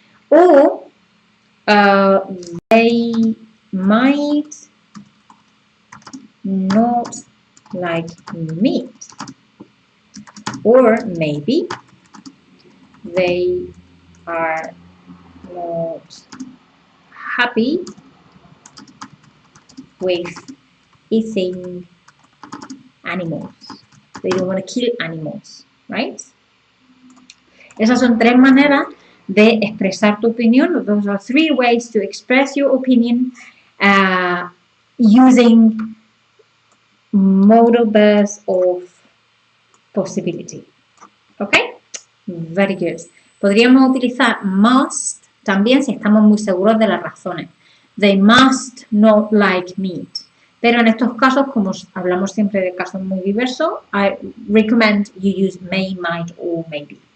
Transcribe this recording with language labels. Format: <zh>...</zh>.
<en>Or they might not like meat, or maybe they are not happy with eating animals. They don't want to kill animals, right?</en> <es>Esas son tres maneras de expresar tu opinión.</es> <en>Those are three ways to express your opinion using modal verbs of possibility. Okay? Very good.</en> <es>Podríamos utilizar must también si estamos muy seguros de las razones.</es> <en>They must not like meat.</en> <es>Pero en estos casos, como hablamos siempre de casos muy diversos,</es> <en>I recommend you use may, might or maybe.</en>